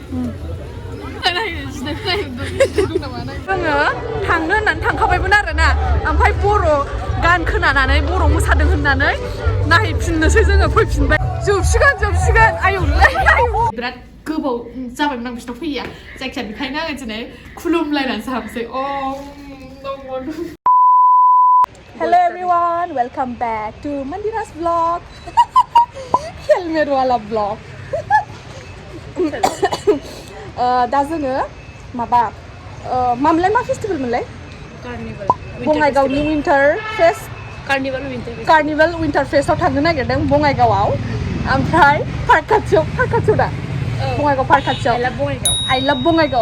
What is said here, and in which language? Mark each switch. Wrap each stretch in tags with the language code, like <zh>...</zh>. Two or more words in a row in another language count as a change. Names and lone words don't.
<brx>जोङो थांनो होननानै थांखाबायमोन आरोना ओमफ्राय बर' गान खोनानानै बर' मोसादों होननानै नायफिननोसै जोङो फैफिनबाय जोबसिगोन आयौलै बिराद गोबाव जाबायमोन आं बिसिनाव फैया जायखिया बेखायनो आङो दिनै खुलुमलायनानैसो हाबसै</brx> <en>Hello everyone, welcome back to Mandira's vlog. Helmet wala vlog.</en> <brx>दा जोङो माबा मामोनलाय मा फेस्टिभेल मोनलाय? कार्निभाल बङाइगावनि</brx> <en>winter fest carnival</en> <brx>विन्टार फेस्टआव थांनो नागिरदों बङाइगावआव ओमफ्राय पार्क खाथियाव दा बङाइगाव पार्क खाथियाव</brx> <en>I love</en> <brx>बङाइगाव</brx>